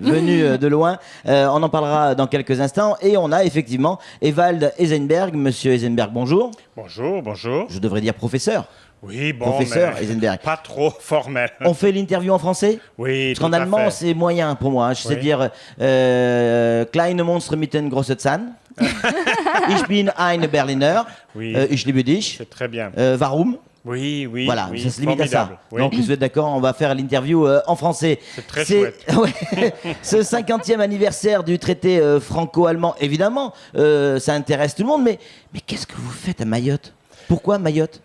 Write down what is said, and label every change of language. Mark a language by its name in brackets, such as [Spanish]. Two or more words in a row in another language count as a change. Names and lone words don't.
[French] venue de loin. On en parlera dans quelques instants. Et on a effectivement Ewald Eisenberg. Monsieur Eisenberg, bonjour. Bonjour, bonjour. Je devrais dire professeur. Oui, bon, Professeur mais Eisenberg. pas trop formel. On fait l'interview en français? Oui, Parce qu'en tout à allemand, fait. c'est moyen pour moi. Je sais Oui. [German] dire Kleine Monster mitten große Zahn. Ich bin ein Berliner. [French] Oui. [German] Ich liebe dich. [French] C'est très bien. [German] Warum? [French] Oui, oui, Voilà, oui, ça se limite à ça. formidable. Oui. Donc, vous êtes d'accord, on va faire l'interview en français. C'est très chouette. Ouais. Ce 50e anniversaire du traité franco-allemand, évidemment, ça intéresse tout le monde, mais qu'est-ce que vous faites à Mayotte? Pourquoi Mayotte?